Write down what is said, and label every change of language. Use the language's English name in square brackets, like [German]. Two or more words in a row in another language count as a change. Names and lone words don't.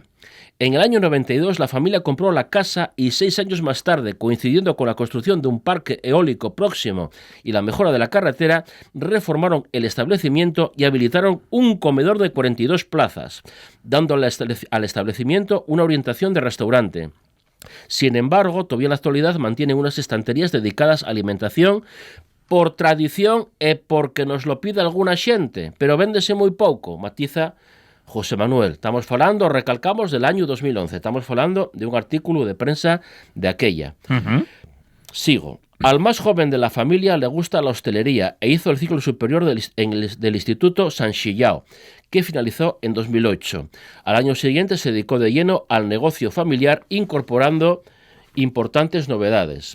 [Spanish] En el año 92 la familia compró la casa y 6 años más tarde, coincidiendo con la construcción de un parque eólico próximo y la mejora de la carretera, reformaron el establecimiento y habilitaron un comedor de 42 plazas, dando al establecimiento una orientación de restaurante. Sin embargo, todavía en la actualidad mantienen unas estanterías dedicadas a alimentación por tradición e porque nos lo pide alguna xente, [Galician] pero véndese moi pouco, [Spanish] matiza José Manuel. [Galician] Estamos falando, recalcamos, [Spanish] del año 2011. [Galician] Estamos falando de un artículo de prensa de aquella. Sigo. [Spanish] Al más joven de la familia le gusta la hostelería e hizo el ciclo superior del Instituto San Xillao, que finalizó en 2008. Al año siguiente se dedicó de lleno al negocio familiar, incorporando importantes novedades.